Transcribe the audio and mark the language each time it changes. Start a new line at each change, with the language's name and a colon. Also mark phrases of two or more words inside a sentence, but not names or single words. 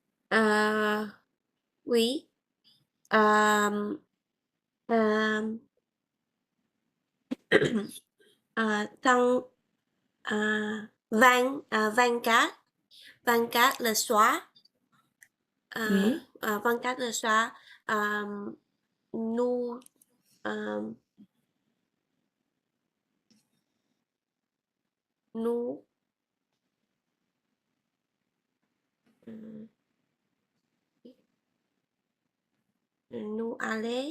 French: Euh, oui.
Vietnamese: Euh, euh, Tăng 24, 24 là xóa.
French: Oui.
Vietnamese: 24 là xóa.
French: Nous, euh, nous, euh, nous aller,